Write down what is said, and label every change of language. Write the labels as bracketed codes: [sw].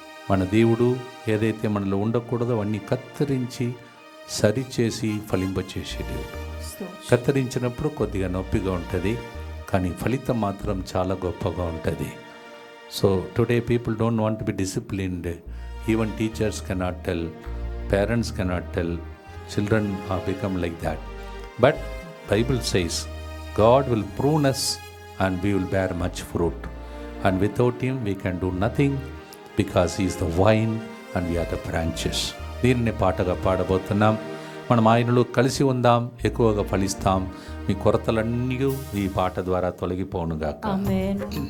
[te] మన దేవుడు ఏదైతే మనలో ఉండకూడదో అవన్నీ కత్తిరించి సరిచేసి ఫలింపచేసే దేవుడు. కత్తిరించినప్పుడు కొద్దిగా నొప్పిగా ఉంటుంది, కానీ ఫలితం మాత్రం చాలా గొప్పగా ఉంటుంది. [en] So today people don't want to be disciplined. Even teachers cannot tell, parents cannot tell, children are become like that. But Bible says God will prune us and we will bear much fruit. And without Him we can do nothing, because He is the vine and we are the branches. [te] దీనిని పాటగా పాడబోతున్నాం. మనం ఆయనలో కలిసి ఉందాం, ఎక్కువగా ఫలిస్తాం. మీ కొరతలన్నీ ఈ పాట ద్వారా తొలగిపోనుగాక. ఆమేన్.